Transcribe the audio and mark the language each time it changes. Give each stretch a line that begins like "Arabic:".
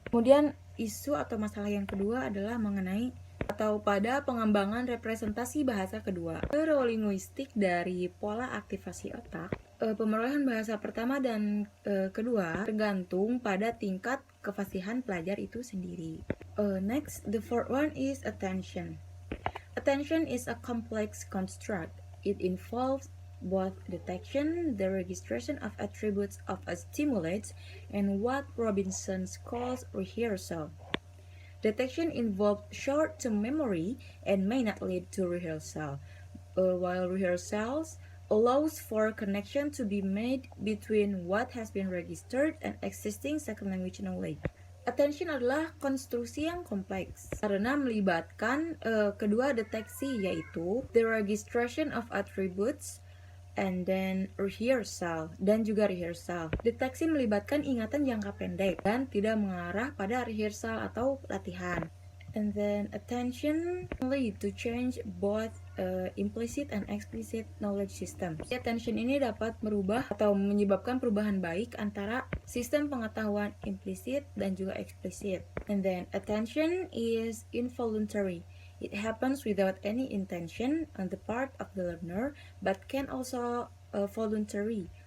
Indonesian: Kemudian isu atau masalah yang kedua adalah mengenai atau pada pengembangan representasi bahasa kedua. Neurolinguistik dari pola aktivasi otak, pemerolehan bahasa pertama dan kedua tergantung pada tingkat kefasihan pelajar itu sendiri.
English: Next, the fourth one is attention. Attention is a complex construct. It involves both detection, the registration of attributes of a stimulus, and what Robinson calls rehearsal. Detection involves short-term memory and may not lead to rehearsal, while rehearsals allows for connection to be made between what has been registered and existing second language knowledge.
Indonesian: Attention adalah konstruksi yang kompleks karena melibatkan kedua deteksi, yaitu
English: the registration of attributes and then rehearsal
Indonesian: dan juga rehearsal. Deteksi melibatkan ingatan jangka pendek dan tidak mengarah pada rehearsal atau latihan.
English: And then attention lead to change both implicit and explicit knowledge systems.
Indonesian: Attention ini dapat merubah atau menyebabkan perubahan baik antara sistem pengetahuan implisit dan juga eksplisit.
English: And then attention is involuntary. It happens without any intention on the part of the learner, but can also voluntary.